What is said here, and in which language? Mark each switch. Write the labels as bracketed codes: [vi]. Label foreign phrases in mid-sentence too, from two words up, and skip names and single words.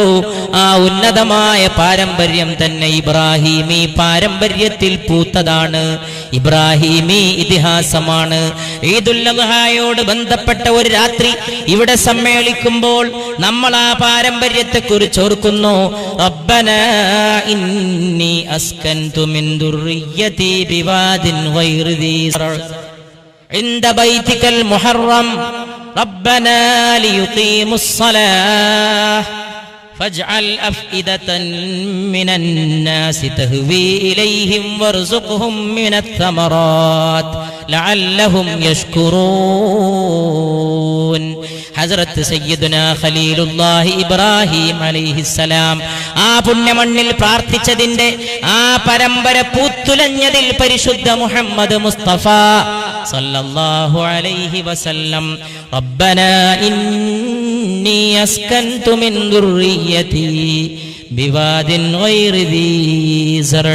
[ml] ആ ഉന്നതമായ പാരമ്പര്യം തന്നെ ഇബ്രാഹീമി പാരമ്പര്യത്തിൽ പൂത്തതാണ്, ഇബ്രാഹീമി ഇതിഹാസമാണ്. ഈദുൽ അദ്ഹായോട് ബന്ധപ്പെട്ട ഒരു രാത്രി ഇവിടെ സമ്മേളിക്കുമ്പോൾ നമ്മൾ ആ പാരമ്പര്യത്തെ കുറിച്ച് ഓർക്കുന്നു. [ar] ربنا إني أسكنت من ذريتي بواد غير ذي عند بيتك المحرم ربنا ليقيموا الصلاة فاجعل أفئدة من الناس تهوي إليهم وارزقهم من الثمرات لعلهم يشكرون. [ml] ഹസ്രത്ത് സയ്യിദുനാ ഖലീലുല്ലാഹി ഇബ്രാഹിം അലൈഹിസ്സലാം ആ പുണ്യമണ്ണിൽ പ്രാർത്ഥിച്ചതിന്റെ ആ പരമ്പര പൂത്തുലഞ്ഞതിൽ പരിശുദ്ധ മുഹമ്മദ് മുസ്തഫ [ar] صلى الله عليه وسلم ربنا إني أسكنت من ذريتي بواد غير ذي زرع.